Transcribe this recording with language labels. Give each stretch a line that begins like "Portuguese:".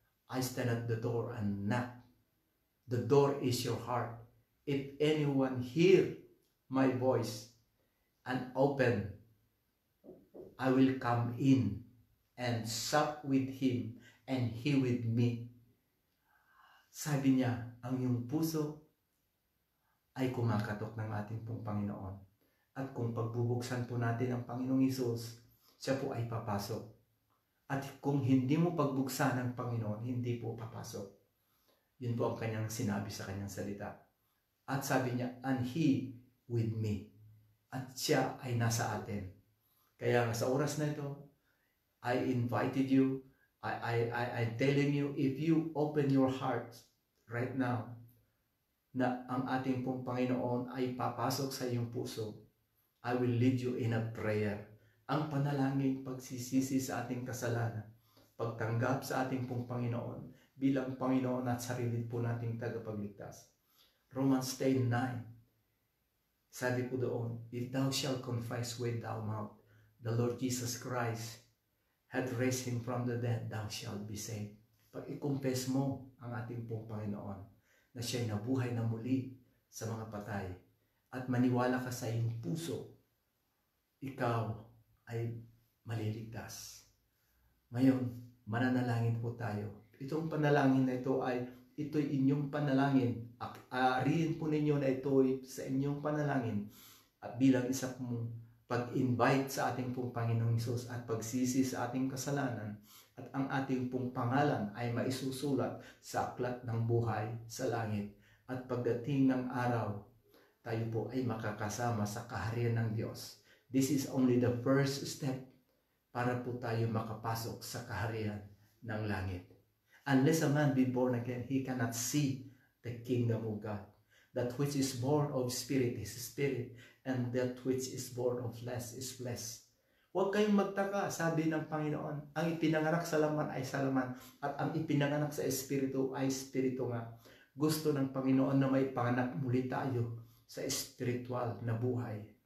English: I stand at the door and knock. The door is your heart. If anyone hear my voice and open, I will come in and sup with him and he with me.
Filipino: Sabi niya, ang iyong puso ay kumakatok ng ating pong Panginoon. At kung pagbubuksan po natin ang Panginoong Hesus, siya po ay papasok. At kung hindi mo pagbuksan ng Panginoon, hindi po papasok. Yun po ang kanyang sinabi sa kanyang salita. At sabi niya,
English: and he with me.
Filipino: At siya ay nasa atin. Kaya sa oras na ito,
English: I invited you, I'm telling you, if you open your heart right now,
Filipino: na ang ating pong Panginoon ay papasok sa iyong puso,
English: I will lead you in a prayer.
Filipino: Ang panalangin, pagsisisi sa ating kasalanan, pagtanggap sa ating pong Panginoon bilang Panginoon at sarili po nating tagapagligtas.
English: Romans 10:9,
Filipino: sabi po doon,
English: if thou shalt confess with thy mouth the Lord Jesus Christ had raised him from the dead, thou shalt be saved.
Filipino: Pag i-confess mo ang ating pong Panginoon na siya'y nabuhay na muli sa mga patay at maniwala ka sa iyong puso, ikaw ay maliligtas. Ngayon, mananalangin po tayo. Itong panalangin na ito ito'y inyong panalangin. Ariin po ninyo na ito'y sa inyong panalangin at bilang isa pong pag-invite sa ating pong Panginoong Hesus at pagsisi sa ating kasalanan at ang ating pong pangalan ay maisusulat sa aklat ng buhay sa langit. At pagdating ng araw, tayo po ay makakasama sa kaharian ng Diyos.
English: This is only the first step
Filipino: para po tayo makapasok sa kaharian ng langit.
English: Unless a man be born again, he cannot see the kingdom of God. That which is born of spirit is spirit, and that which is born of flesh is flesh.
Filipino: Huwag kayong magtaka, sabi ng Panginoon, ang ipinanganak sa laman ay sa laman, at ang ipinanganak sa espiritu ay espiritu nga. Gusto ng Panginoon na may panganak muli tayo sa espiritual na buhay.